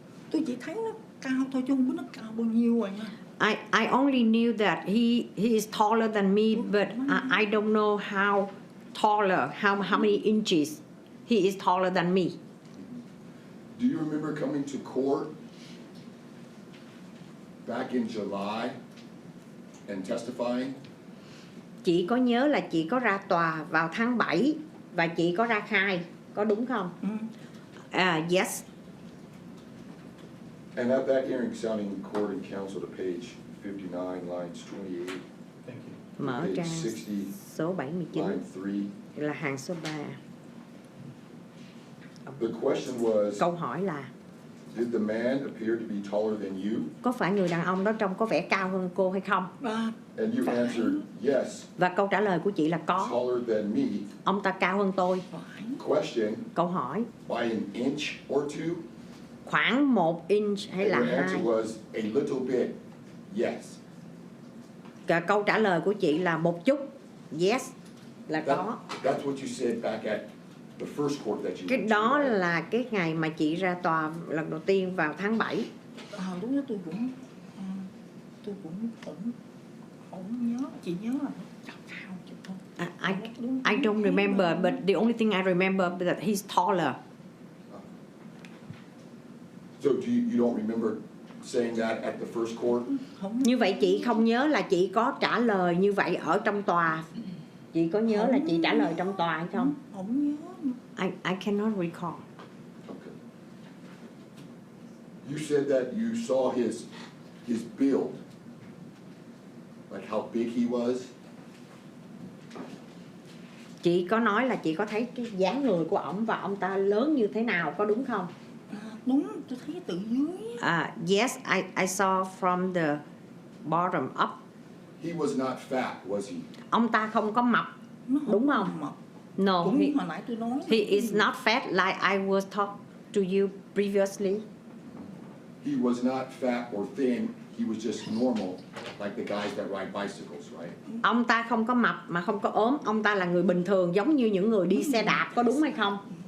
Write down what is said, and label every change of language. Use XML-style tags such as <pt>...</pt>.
<vi>Tôi chỉ thấy nó cao thôi chứ không biết nó cao bao nhiêu rồi nha.</vi> <en>I only knew that he is taller than me, but I don't know how taller, how many inches he is taller than me. Do you remember coming to court back in July and testifying?</en> <vi>Chị có nhớ là chị có ra tòa vào tháng 7 và chị có ra khai, có đúng không?</vi> <en>Yes. And at that hearing, sounding court and counsel to page 59, lines 28, Thank you.</en> <vi>Mở</vi> <en>page</en> <vi>trang 60, số 79</vi> <en>line 3.</en> <vi>là hàng số 3.</vi> <en>The question was,</en> <vi>Câu hỏi là</vi> <en>did the man appear to be taller than you?</en> <vi>có phải người đàn ông đó trông có vẻ cao hơn cô hay không?</vi> <en>And you answered, yes,</en> <vi>Và câu trả lời của chị là có.</vi> <en>taller than me.</en> <vi>Ông ta cao hơn tôi.</vi> <en>Question,</en> <vi>Câu hỏi</vi> <en>by an inch or two?</en> <vi>khoảng 1 inch hay</vi> <en>And</en> <vi>là</vi> <en>your</en> <vi>2?</vi> <en>answer was a little bit, yes.</en> <vi>Câu trả lời của chị là một chút. Yes, là có.</vi> <en>That's what you said back at the first court that you</en> <vi>Cái</vi> <en>went</en> <vi>đó</vi> <en>to.</en> <vi>là cái ngày mà chị ra tòa lần đầu tiên vào tháng 7. Lúc đó tôi cũng không nhớ, chị nhớ là cao chứ không.</vi> <en>I don't remember, but the only thing I remember is that he's taller. So you don't remember saying that at the first court?</en> <vi>Không. Như vậy chị không nhớ là chị có trả lời như vậy ở trong tòa. Chị có nhớ là chị trả lời trong tòa hay không? Không nhớ.</vi> <en>I cannot recall. Okay. You said that you saw his build, like how big he was.</en> <vi>Chị có nói là chị có thấy cái dáng người của ổng và ông ta lớn như thế nào, có đúng không? Đúng, tôi thấy từ dưới.</vi> <en>Yes, I saw from the bottom up. He was not fat, was he?</en> <vi>Ông ta không có mập, đúng không? Mập.</vi> <en>No,</en> <vi>Cũng như hồi nãy tôi nói.</vi> <en>he is not fat like I was talking to you previously. He was not fat or thin. He was just normal, like the guys that ride bicycles, right?</en> <vi>Ông ta không có mập mà không có ốm, ông ta là người bình thường giống như những người đi xe đạp, có đúng hay không?</vi>